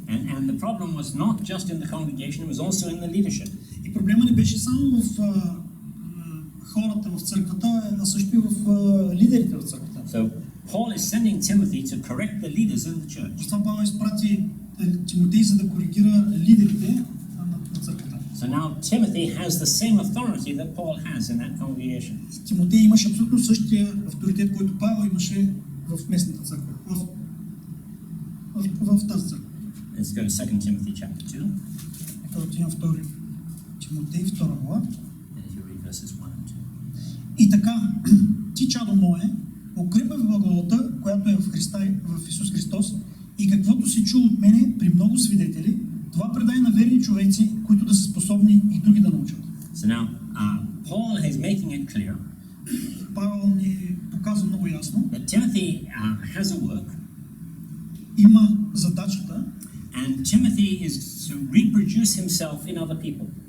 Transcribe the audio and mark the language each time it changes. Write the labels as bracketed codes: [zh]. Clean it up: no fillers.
[en] And the problem was not just in the congregation, it was also in the leadership. [bg] И проблема не беше само в хората в църквата, а също и в лидерите в църквата. [en] So Paul is sending Timothy to correct the leaders in the church. [bg] Затова Павел изпрати Тимотей, за да коригира лидерите на църквата. [en] So now Timothy has the same authority that Paul has in that congregation. [bg] Тимотей имаше абсолютно същия авторитет, който Павел имаше в местната църква, в тази църква. [en] Let's go to 2 Timothy chapter 2. [bg] Нека отидем в 2 Тимотей 2 глава. [en] And you read verses 1 and 2. [bg] И така, ти, чадо мое, укрепвай в благодата, която е в Христа, в Исус Христос, и каквото си чул от мене при много свидетели, това предай на верни човеци, които да са способни и други да научат. [en] So now, Paul is making it clear [bg] Павел ни показва много ясно, [en] that Timothy has a work, [bg] има задачата [en] and Timothy is to reproduce himself in other people.